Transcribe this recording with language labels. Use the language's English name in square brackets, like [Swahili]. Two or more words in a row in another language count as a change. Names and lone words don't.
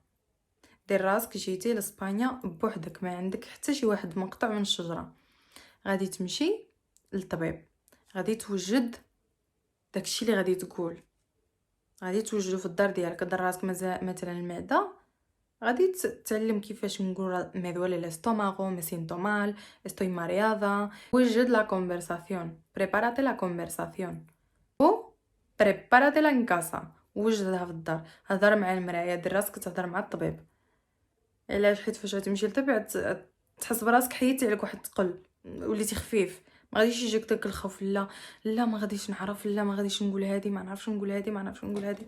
[Arabic] دير راسك جيتي لاسبانيا بوحدك، ما عندك حتى شي واحد مقطع من الشجره، غادي تمشي للطبيب، غادي توجد داكشي اللي غادي تقول، غادي توجدو في الدار ديالك. دار راسك مثلا المعده غادي تتعلم كيفاش نقول [Spanish] me duele el estómago, me siento mal, estoy mareada. [Arabic] وجد [Spanish] la conversación, prepárate la conversación. و prepáratela en casa, [Arabic] وجدها في الدار. هضر مع المرايا، دير راسك تهضر مع الطبيب. علاش؟ حيت فاش غتمشي للطبيب تحس براسك حيدتي عليك واحد الثقل، وليتي خفيف، ما غاديش يجيك داك الخوف. لا لا ما غاديش نعرف، لا ما غاديش نقول هادي، ما نعرفش نقول هادي، ما نعرفش نقول هادي.